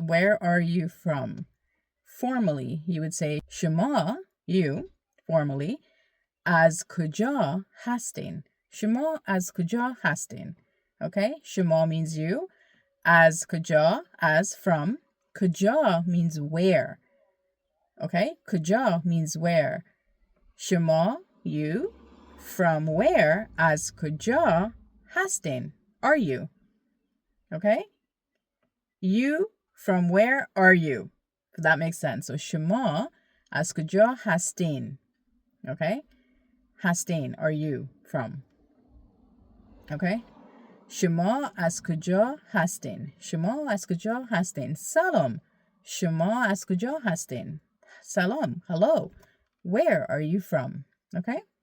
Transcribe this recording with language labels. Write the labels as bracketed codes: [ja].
[en] Where are you from? Formally, you would say, Shema, you, formally, [fa] از کجا هستین. شما از کجا هستین. Okay? [en] شما means you. [fa] از کجا, [en] as from. کجا means where. Okay? کجا means where. شما, you. From where, [fa] از کجا هستین. [en] Are you? Okay? You, from where are you? If that makes sense. [fa] So شما از کجا هستین. [en] Okay? هستین, are you from? [fa] Okay? شما از کجا هستین. شما از کجا هستین. سلام. شما از کجا هستین. Salam. Hello. [en] Where are you from? Okay?